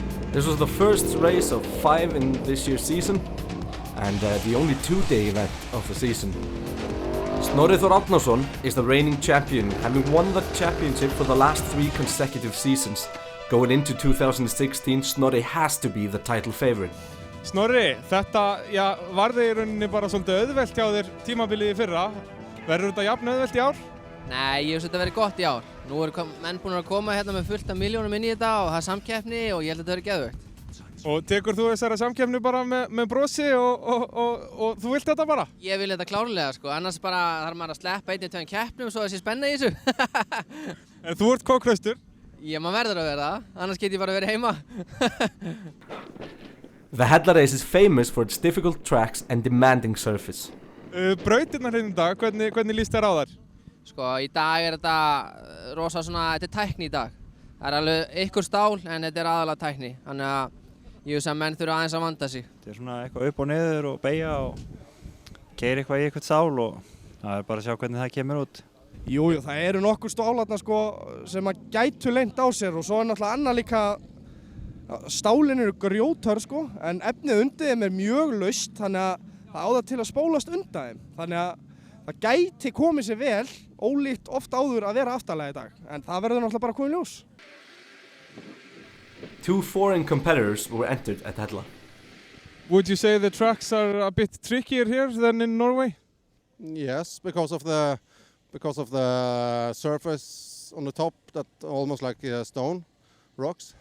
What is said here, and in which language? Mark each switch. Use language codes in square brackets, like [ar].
[en] This was the first race of 5 in this year's season, and the only 2-day event of the season. Snorri Þór Árnason is the reigning champion, having won the championship for the last 3 consecutive seasons. Going into 2016, Snorri has to be the title favorite. [is] Snorri, þetta varði í rauninni bara svolítið auðvelt hjá þér tímabilið í fyrra. Verður þetta jafn auðvelt í ár? Nei, ég veist þetta verið gott í ár. Nú eru menn búin að koma hérna með fullt af miljónum inn í þetta og það er samkeppni og ég held að þetta verið geðveikt. Og tekur þú þessari samkeppni bara með brosi og þú vilt þetta bara? Ég vil þetta klárlega sko, annars bara þarf maður að sleppa 1-2 keppnum svo þessi spenna í þessu. En þú ert kókhraustur? Já, maður verður að vera það, annars get ég bara verið heima. [en] The Hella race is famous for its difficult tracks and demanding surface. [is] Brautirnar hérna í dag, hvernig líst þér á þær? Sko, í dag er þetta rosa svona, þetta er tækni í dag. Það er alveg ykkur stál en þetta er aðalega tækni, þannig að ég veist að menn þurfa aðeins að vanda sig. Þetta er svona eitthvað upp og niður og beygja og keyra eitthvað í eitthvað stál og það er bara að sjá hvernig það kemur út. Jú, það eru nokkur stálarna sko sem að gætu leynt á sér og svo er náttúrulega annað líka stálin eru grjótörr sko en efnið undir þeim er mjög laust þannig að það á það til að spólast undan þeim þannig að það gæti komið sér vel ólíkt oft áður að vera aftarlega í dag en það verður náttúrulega bara að koma í ljós. [en] 2 foreign competitors were entered at Hella. Would you say the tracks are a bit trickier here than in Norway? Yes, because of the surface on the top that almost like stone rocks.